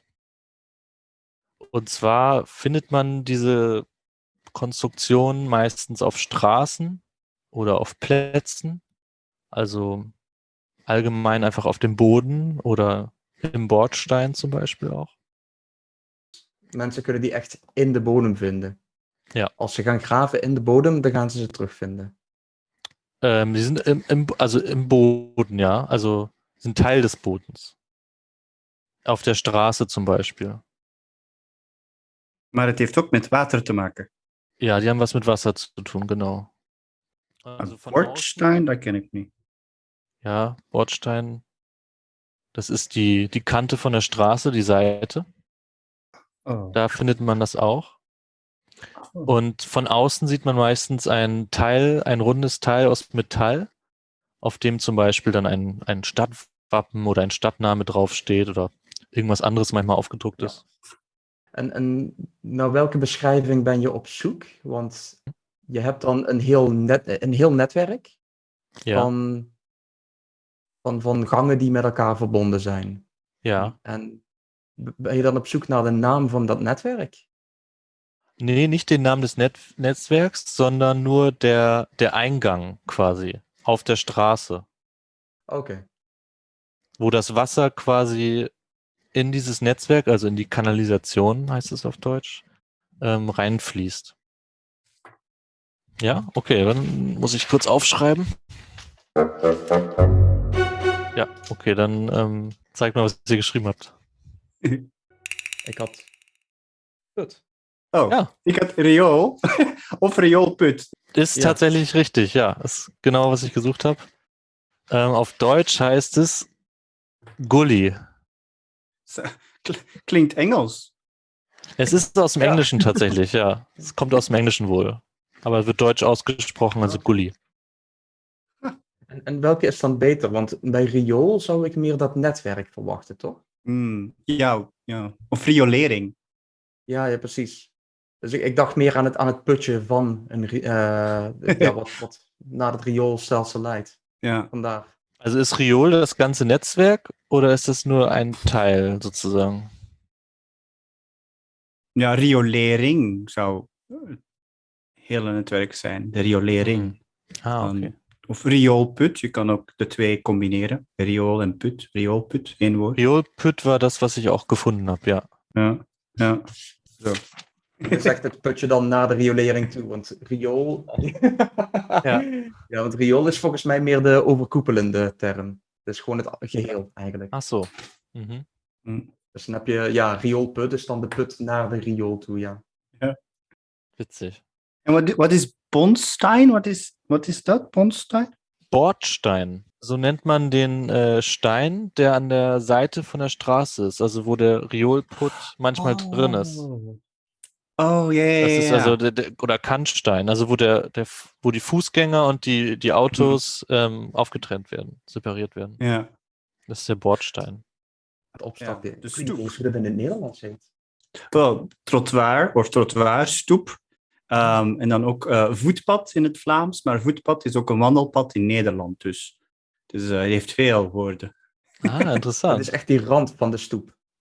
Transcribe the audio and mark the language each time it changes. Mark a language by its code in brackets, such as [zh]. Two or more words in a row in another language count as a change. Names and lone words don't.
[de] Und zwar findet man diese Konstruktion meistens auf Straßen oder auf Plätzen, also allgemein einfach auf dem Boden oder im Bordstein zum Beispiel auch. [nl] Mensen kunnen die echt in de bodem vinden. Ja. Als ze gaan graven in de bodem, dan gaan ze terugvinden. [de] Die sind im Boden, ja, also sind Teil des Bodens. Auf der Straße zum Beispiel. [nl] Maar het heeft ook met water te maken. [de] Ja, die haben was mit Wasser zu tun, genau. Also von Bordstein, [nl] dat ken ik niet. [de] Ja, Bordstein. Das ist die Kante von der Straße, die Seite. Oh. Da findet man das auch. Und von außen sieht man meistens ein rundes Teil aus Metall, auf dem zum Beispiel dann ein Stadtwappen oder ein Stadtname draufsteht oder irgendwas anderes manchmal aufgedruckt ist. [nl] En naar welke beschrijving ben je op zoek? Want je hebt dan een heel netwerk Ja, van gangen die met elkaar verbonden zijn. ja. En ben je dan op zoek naar de naam van dat netwerk? Nee, [de] nicht den Namen des Netzwerks, sondern nur der Eingang quasi auf der Straße, [nl] Oké. [de] wo das Wasser quasi in dieses Netzwerk, also in die Kanalisation, heißt es auf Deutsch, reinfließt. Ja, okay, dann muss ich kurz aufschreiben. Ja, okay, dann zeig mal, was ihr geschrieben habt. [nl] Ik had... Goed. Oh, Ja. ik had riool of rioolput. [de] Ist [nl] Ja. [de] tatsächlich richtig, ja. Ist genau, was ich gesucht habe. Auf Deutsch heißt es Gully. [nl] Klinkt Engels. [de] Es ist aus dem [nl] Ja. [de] Englischen tatsächlich, ja. Es kommt aus dem Englischen wohl. Aber es wird deutsch ausgesprochen, also Gully. [nl] En welke is dan beter? Want bij riool zou ik meer dat netwerk verwachten, toch? Ja. Of riolering. Ja, precies. Dus ik dacht meer aan het putje van wat naar het rioolstelsel leidt. Ja. Vandaar. [de] Also ist Riol das ganze Netzwerk oder ist das nur ein Teil sozusagen? [nl] Ja, riolering zou het hele netwerk zijn. De riolering. Ah, okay. Of rioolput, je kan ook de twee combineren. Riool en put. Rioolput, één woord. [de] Riolput war das, was ich auch gefunden habe, [nl] ja. Ja. Zo. Je zegt het putje dan naar de riolering toe, want riool... Ja. Ja, want riool is volgens mij meer de overkoepelende term. Dus gewoon het geheel, eigenlijk. [de] Ach so. Mhm. [nl] Dus dan heb je, ja, rioolput is dan de put naar de riool toe, ja. [de] Witzig. [nl] En wat is Bondstein? Wat is dat, Bondstein? [de] Bordstein. So nennt man den Stein, der an der Seite von der Straße ist, also wo der Riolput manchmal drin ist. [nl] Oh, ja. [de] Das ist also oder Kantstein, also wo die Fußgänger und die Autos aufgetrennt werden, separiert werden. [nl] Ja. [de] Das ist der Bordstein. [nl] Het opstapje. Ja, de Ik weet stoep. niet eens hoe dat in het Nederlands heet. Wel, trottoir of trottoirstoep. En dan ook voetpad in het Vlaams. Maar voetpad is ook een wandelpad in Nederland dus. Dus hij heeft veel woorden. Ah, Het interessant. is echt die rand van de stoep.